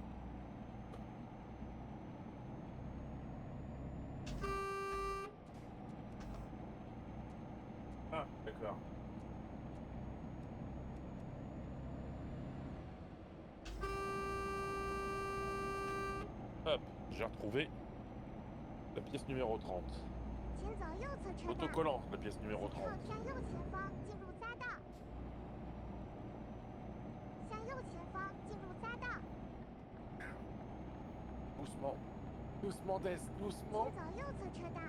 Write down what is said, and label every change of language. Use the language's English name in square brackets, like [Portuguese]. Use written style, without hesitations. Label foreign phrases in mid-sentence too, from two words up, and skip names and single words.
[French] Ah, d'accord. Hop, j'ai retrouvé la pièce numéro 30. [Chinese] 请走右侧车道， [French] Autocollant, la pièce [Chinese] 随 [French] numéro [Chinese] 后 [French] 30. [Chinese] 向右前方进入匝道。向右前方进入匝道， [French] Doucement. Doucement, Des, [Chinese] 请 [French] doucement. [Chinese] 走右侧车道。